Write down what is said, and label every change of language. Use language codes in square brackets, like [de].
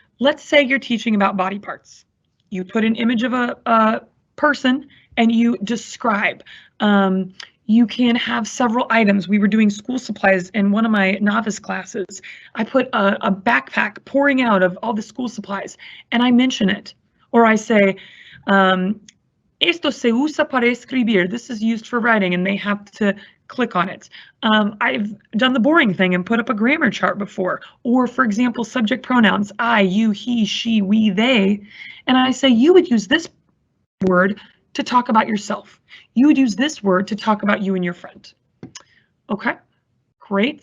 [en] Let's say you're teaching about body parts. You put an image of a person and you describe. You can have several items. We were doing school supplies in one of my novice classes. I put a backpack pouring out of all the school supplies and I mention it. Or I say, [es] esto se usa para escribir. [en] This is used for writing, and they have to click on it. I've done the boring thing and put up a grammar chart before. Or, for example, subject pronouns, I, you, he, she, we, they. And I say, you would use this word to talk about yourself. You would use this word to talk about you and your friend. Okay, great.